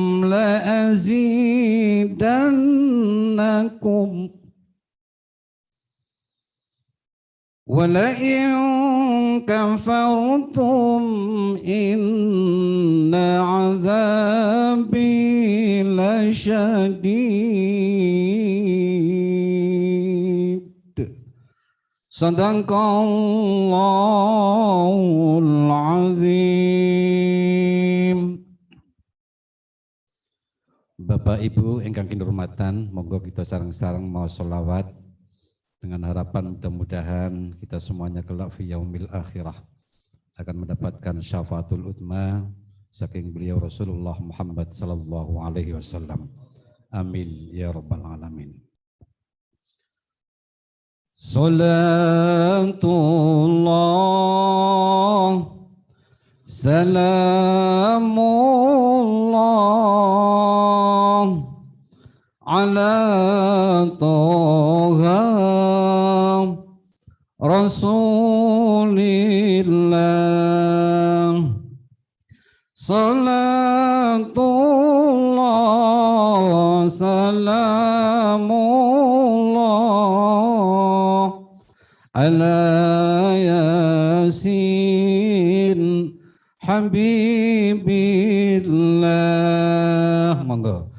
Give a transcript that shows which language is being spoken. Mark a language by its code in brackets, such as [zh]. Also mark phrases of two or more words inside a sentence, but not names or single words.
[ar] لأزيدنكم ولئن كفرتم إن عذابي لشديد صدق الله العظيم. [jv] Bapak Ibu ingkang kinurmatan, monggo kita sareng-sareng mau sholawat [id] dengan harapan mudah-mudahan kita semuanya kelak [ar] في يوم الآخرة [id] akan mendapatkan [ar] الشفاعة العظمى [jv] saking beliau Rasulullah Muhammad [ar] صلى الله عليه وسلم. آمين يا رب العالمين. صلاة الله سلام الله على طه رسول الله. صلاة الله سلام الله على يس حبيب الله. Monggo.